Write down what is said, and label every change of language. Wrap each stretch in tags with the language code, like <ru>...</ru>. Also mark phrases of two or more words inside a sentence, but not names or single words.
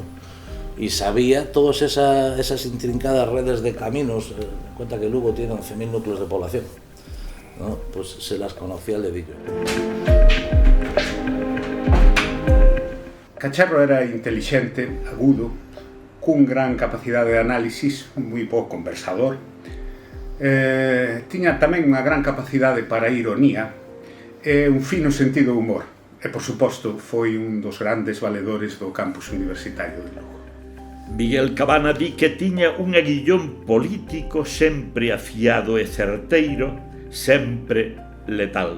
<es>Y sabía todas esas intrincadas redes de caminos. En cuenta que Lugo tiene 11.000 núcleos de población, ¿no? Pues se las conocía al dedillo. Cacharro era inteligente, agudo,</es> <gl>cun gran capacidade de análisis, moi bo conversador. Tiña tamén unha gran capacidade para a ironía e un fino sentido de humor. E, por suposto, foi un dos grandes valedores do campus universitario de Lugo. Miguel Cabana di que tiña un aguillón político sempre afiado e certeiro, sempre letal.</gl>